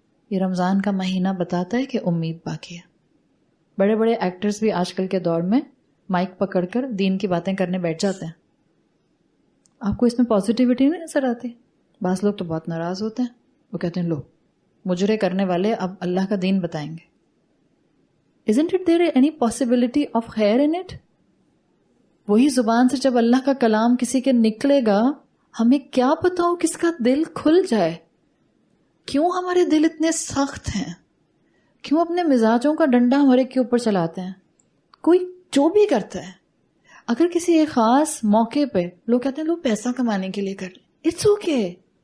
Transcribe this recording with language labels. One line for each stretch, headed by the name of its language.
Hindi: ये रमजान का महीना बताता है कि उम्मीद बाकी है। बड़े बड़े एक्टर्स भी आजकल के दौर में माइक पकड़कर दीन की बातें करने बैठ जाते हैं। आपको इसमें पॉजिटिविटी नहीं नजर आती? बास लोग तो बहुत नाराज होते हैं, वो कहते हैं लो मुजरे करने वाले अब अल्लाह का दीन बताएंगे।
English: Isn't it there any possibility of खैर in it?
Hindi: वही जुबान से जब अल्लाह का कलाम किसी के निकलेगा, हमें क्या पता हो किसका दिल खुल जाए। क्यों हमारे दिल इतने सख्त हैं? क्यों अपने मिजाजों का डंडा हमारे के ऊपर चलाते हैं? कोई जो भी करता है, अगर किसी एक खास मौके पे लोग कहते हैं लोग पैसा कमाने के लिए कर रहे,
English: It's okay.